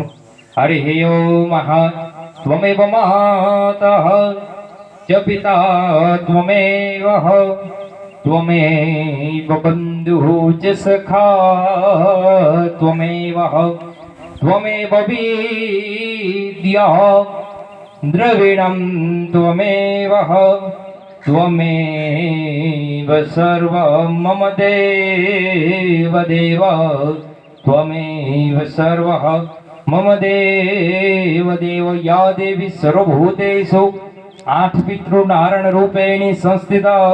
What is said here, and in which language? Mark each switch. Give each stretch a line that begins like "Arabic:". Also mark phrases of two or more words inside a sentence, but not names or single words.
Sanskrit: હરિ ઓમ ત્વમેવ માતઃ ચ પિતા ત્વમેવ ત્વમેવ બંધુઃ ચ સખા ત્વમેવ ત્વમેવ વિદ્યા દ્રવિણં ત્વમેવ त्वमेव सर्वं मम देव देव त्वमेव सर्वः मम देव देव. या देवी सर्वभूतेषु 8 पितृ नारायण रूपेण संस्थिता.